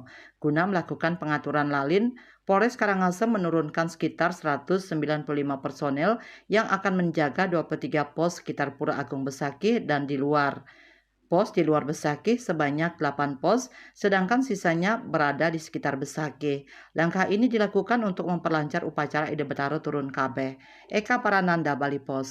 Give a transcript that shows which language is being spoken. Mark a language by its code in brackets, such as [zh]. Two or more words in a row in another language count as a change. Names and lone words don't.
[id] Guna melakukan pengaturan lalin, Polres Karangasem menurunkan sekitar 195 personel yang akan menjaga 23 pos sekitar Pura Agung Besakih dan di luar. Pos di luar Besakih sebanyak 8 pos, sedangkan sisanya berada di sekitar Besakih. Langkah ini dilakukan untuk memperlancar upacara Ide Betara turun kabeh. Eka Parananda, Bali Pos.